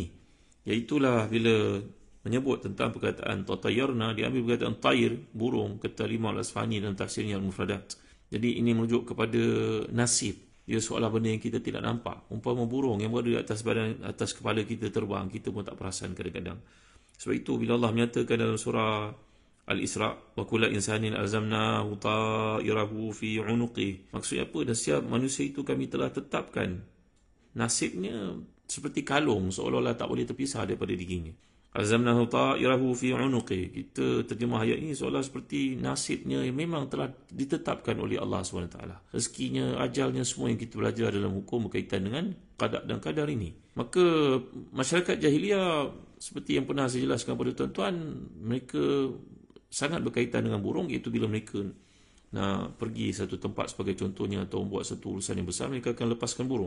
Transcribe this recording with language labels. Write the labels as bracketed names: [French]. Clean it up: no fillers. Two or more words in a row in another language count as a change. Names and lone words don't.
[Malay] Iaitulah bila menyebut tentang perkataan tatayyarna, diambil perkataan tayr, burung, kata Imam Al-Asfahani dalam tafsirnya Al-Mufradat. Jadi ini merujuk kepada nasib. Dia seolah benda yang kita tidak nampak. Umpama burung yang berada di atas badan, atas kepala kita terbang, kita pun tak perasan kadang-kadang. Sebab itu bila Allah menyatakan dalam surah Al-Isra, [Arabic] وكل إنسان ألزمناه طائره في عنقه. [Malay] Maksudnya apa? Dan setiap manusia itu kami telah tetapkan nasibnya seperti kalung, seolah-olah tak boleh terpisah daripada dirinya. [Arabic] ألزمناه طائره في عنقه. [Malay] Kita terjemah ayat ini seolah seperti nasibnya yang memang telah ditetapkan oleh Allah SWT. Rezekinya, ajalnya, semua yang kita belajar dalam hukum berkaitan dengan qada dan qadar ini. Maka masyarakat jahiliyah, seperti yang pernah saya jelaskan kepada tuan-tuan, mereka sangat berkaitan dengan burung, iaitu bila mereka nak pergi satu tempat sebagai contohnya atau buat satu urusan yang besar, mereka akan lepaskan burung.